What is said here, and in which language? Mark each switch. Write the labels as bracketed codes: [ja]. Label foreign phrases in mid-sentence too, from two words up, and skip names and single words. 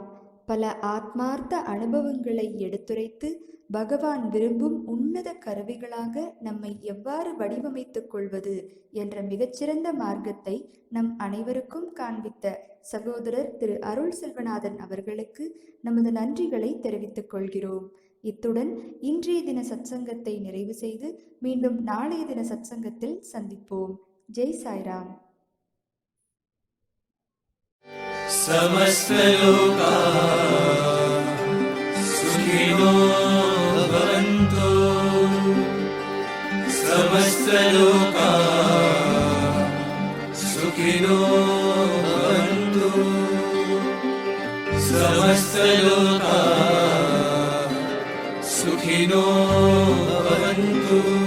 [ta] பல ஆத்மார்த்த அனுபவங்களை எடுத்துரைத்து பகவான் விரும்பும் உன்னத கருவிகளாக நம்மை எவ்வாறு வடிவமைத்துக் கொள்வது என்ற மிகச்சிறந்த மார்க்கத்தை நம் அனைவருக்கும் காண்பித்த சகோதரர் திரு அருள் செல்வநாதன் அவர்களுக்கு நமது நன்றிகளை தெரிவித்துக் கொள்கிறோம். இத்துடன் இன்றைய தின சத்சங்கத்தை நிறைவு செய்து மீண்டும் நாளைய தின சத்சங்கத்தில் சந்திப்போம். ஜெய் சாய்ராம். [sa] समस्त लोका सुखिनो भवन्तु, समस्त लोका सुखिनो भवन्तु, समस्त लोका सुखिनो भवन्तु।